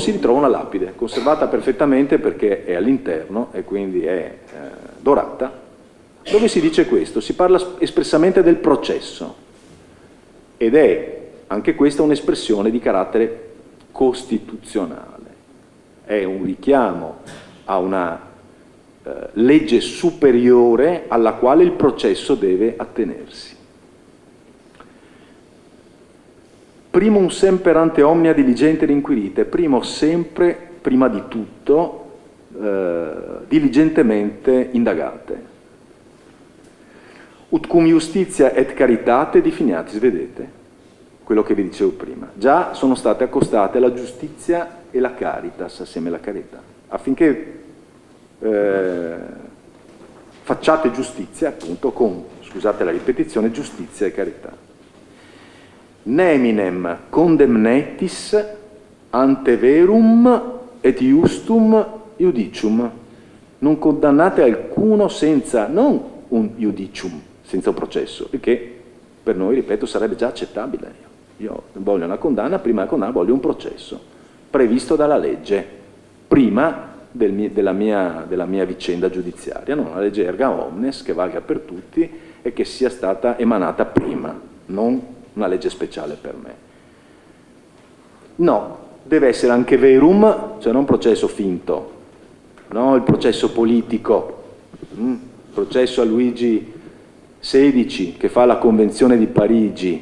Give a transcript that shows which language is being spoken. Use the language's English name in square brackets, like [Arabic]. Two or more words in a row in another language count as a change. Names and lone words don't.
[Italian] si ritrova una lapide, conservata perfettamente perché è all'interno e quindi è dorata, dove si dice questo, si parla espressamente del processo ed è anche questa un'espressione di carattere costituzionale, è un richiamo a una legge superiore alla quale il processo deve attenersi. [Latin] Primum semper ante omnia diligente inquirite, [Italian] primo sempre, prima di tutto, diligentemente indagate. [Latin] Ut cum justitia et caritate definiatis, [Italian] vedete? Quello che vi dicevo prima. Già sono state accostate la giustizia e la caritas assieme alla carità, affinché facciate giustizia appunto con, scusate la ripetizione, giustizia e carità. [Latin] Neminem condemnetis ante verum et iustum iudicium. [Italian] Non condannate alcuno senza, non un iudicium, senza un processo, il che per noi, ripeto, sarebbe già accettabile. Io voglio una condanna, prima della condanna voglio un processo, previsto dalla legge, prima della mia vicenda giudiziaria, non una legge [Latin] erga omnes [Italian] che valga per tutti e che sia stata emanata prima, non una legge speciale per me. No, deve essere anche verum, cioè non un processo finto, no, il processo politico, il processo a Luigi XVI che fa la Convenzione di Parigi